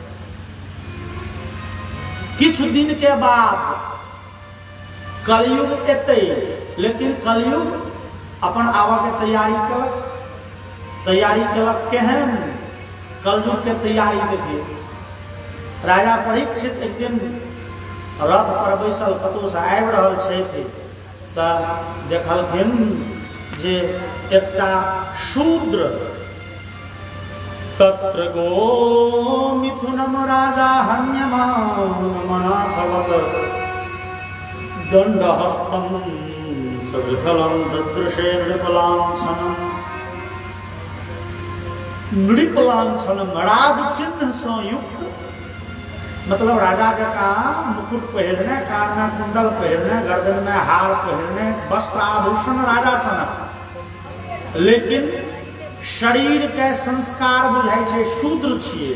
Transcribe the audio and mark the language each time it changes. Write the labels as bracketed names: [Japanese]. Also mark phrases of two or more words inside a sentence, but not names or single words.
[Maithili] किछ दिन के बाद कलयुग एतै, लेकिन कलयुग अपन आवा के तैयारी केलक। केहन कलयुग के तैयारी देखिए। राजा परीक्षित एक दिन रथ पर बैसल कतौ से आबि रहल छथि तो देखलखिन जे एकटा शूद्र [Sanskrit] तत्र गो मिथुनम राजा हन्यमानमनाथवत दंडहस्तं सविफलं ददृशे [Maithili] नृपलांछनम राज चिन्ह से युक्त मतलब राजा जका मुकुट पहिरने, कान में कुंडल पहिरने, गर्दन में हार पहिरने, वस्त्र आभूषण राजा सनक, लेकिन शरीर के संस्कार बुझाई छे शूद्र छिए।